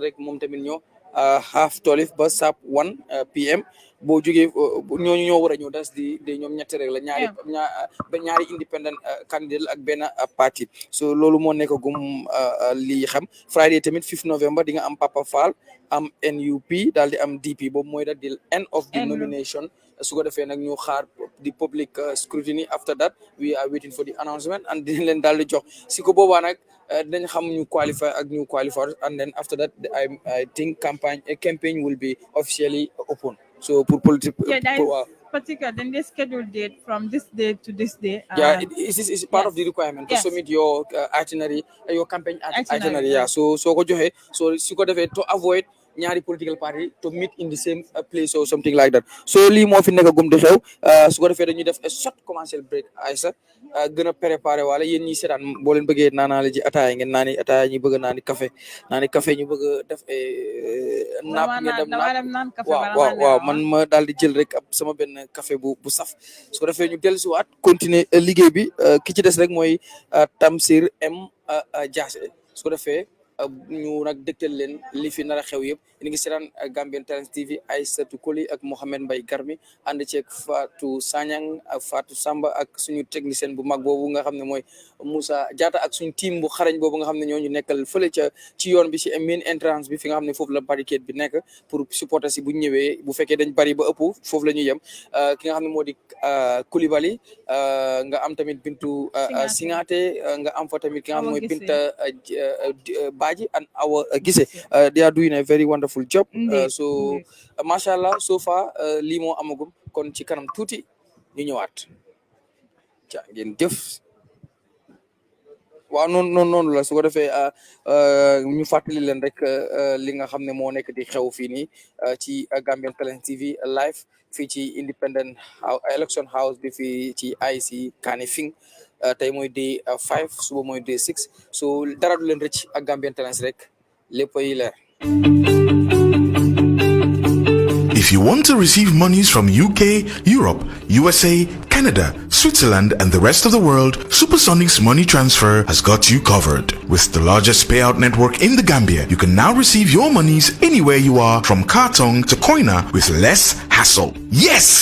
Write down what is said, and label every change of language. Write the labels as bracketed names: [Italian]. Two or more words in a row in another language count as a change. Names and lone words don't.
[Wolof] rek moom tamit ñëw half 12 ba sap 1 PM boo jógee ñooñu ñoo war a ñëw das di ñoom ñetti rek la ñaari [English] independent candidate [Wolof] ak benn parti so loolu moo nekk gum lii xam Friday tamit 5 November di nga am Papa Fall am NUP daal di am DP boobu mooy daal di [English] end of the nomination [Wolof] su ko defee nag ñu xaar di [English] public scrutiny after that we are waiting for the announcement [Wolof] and dinañ leen daal di jox si ko boobaa nag dañ xam ñu qualify ak ñu qualifier [English] and then after that I think campaign will be officially open [Wolof] so [French] pour politique [English] particular then they schedule date from this day to this day it's part of the requirement to submit your itinerary your campaign itinerary [Wolof] so ko joxe so su ko defee [English] to avoid [Wolof] ñaari [English] political party to meet in the same place or something like that [Wolof] so lii moo fi nekk gum di xew su ko defee dañuy def [English] a short commercial break [Wolof] Aïssa gën a préparé wala yéen ñi seetaan boo leen bëggee naanaale ji ataaya ngeen naani ataaya ñi bëgg naani café ñu bëgg a def naap ngeen dem naan waaw man ma daal di jël rek sama benn café bu saf su ko defee ñu dellusiwaat continuer liggéey bi ki ci des rek mooy Tamsir Jase su ko defee ñu nag dëgtal leen li fi nar a xew yëpp ñu ngi seetaan Gambian Talents TV Aïssatou Koli ak Mohamed Mbaye Garmi ànd ceeg Fatou Sanyang ak Fatou Samba ak suñu technicien bu mag boobu nga xam ne mooy Moussa Diatta ak suñu team bu xarañ boobu nga xam ne ñoo ñu nekkal fële ci yoon bi ci [English] main entrance [Wolof] bi fi nga xam ne foofu la barricade bi nekk [French] pour supporter [Wolof] si bu ñëwee bu fekkee dañ bari ba ëpp foofu la ñuy yem ki nga xam ne moo di Coulibaly nga am tamit Bintu Singate nga am fa tamit ki nga xam ne mooy Binta [English] Baji and our Gise they are doing a very wonderful job so mashallah so far [Wolof] lii moo amagum kon ci kanam tuuti ñu ñëwaat ca ngeen jëf waaw noonu la su ko defee ñu fàttali leen rek li nga xam ne moo nekk di xew fii nii ci Gambian Talents TV live fii ci [English] independent election house [Wolof] bi fii ci IC Kanifing tey mooy day 5 suba mooy day 6 so dara du leen rëcc ak Gambian Talents rek lépp yi leer. [English] If you want to receive monies from UK, Europe, USA, Canada, Switzerland, and the rest of the world, Supersonic's money transfer has got you covered. With the largest payout network in the Gambia, you can now receive your monies anywhere you are, from Kartong to Koina, with less hassle.